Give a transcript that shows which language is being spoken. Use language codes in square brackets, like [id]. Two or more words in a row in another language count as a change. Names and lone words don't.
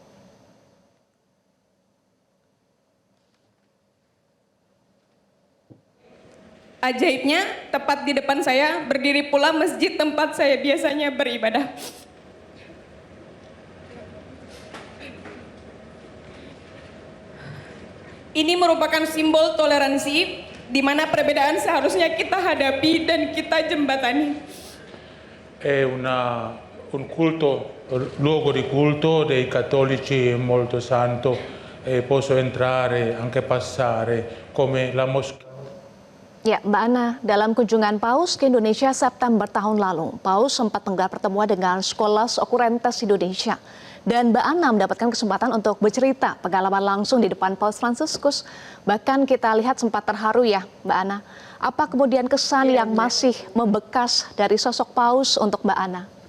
[id] Ajaibnya, tepat di depan saya berdiri pula masjid tempat saya biasanya beribadah. Ini merupakan simbol toleransi, di mana perbedaan seharusnya kita hadapi dan kita jembatani. [it] È un luogo di culto dei cattolici molto santo e posso entrare, anche passare, come la moschea. [id] Ya, Mbak Anna, dalam kunjungan Paus ke Indonesia September tahun lalu, Paus sempat menggelar pertemuan dengan Scholas Occurrentes Indonesia. Dan Mbak Anna mendapatkan kesempatan untuk bercerita pengalaman langsung di depan Paus Fransiskus. Bahkan kita lihat sempat terharu ya, Mbak Anna. Apa kemudian kesan yang masih membekas dari sosok Paus untuk Mbak Anna?